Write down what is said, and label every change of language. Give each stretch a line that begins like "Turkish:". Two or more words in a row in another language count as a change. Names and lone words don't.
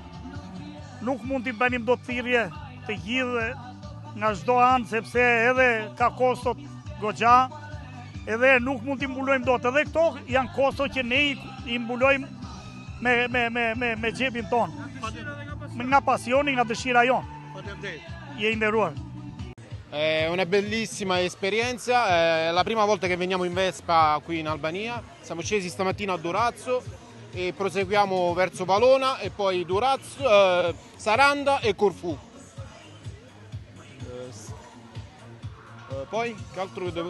Albanian: Nuk mund t'i bënim dot thirrje të gjithë nga çdo anë, sepse edhe ka kostot Goxha, edhe nuk mund t'i mbulojmë dot. Edhe këto janë kosto që ne i mbulojmë me xhepin tonë. Nga pasioni, nga dëshira jonë. Faleminderit. Je i nderuar.
Italian: È una bellissima esperienza, è la prima volta che veniamo in Vespa qui in Albania. Siamo scesi stamattina a Durazzo e proseguiamo verso Valona e poi Durazzo, Saranda e Corfù. Poi che altro devo...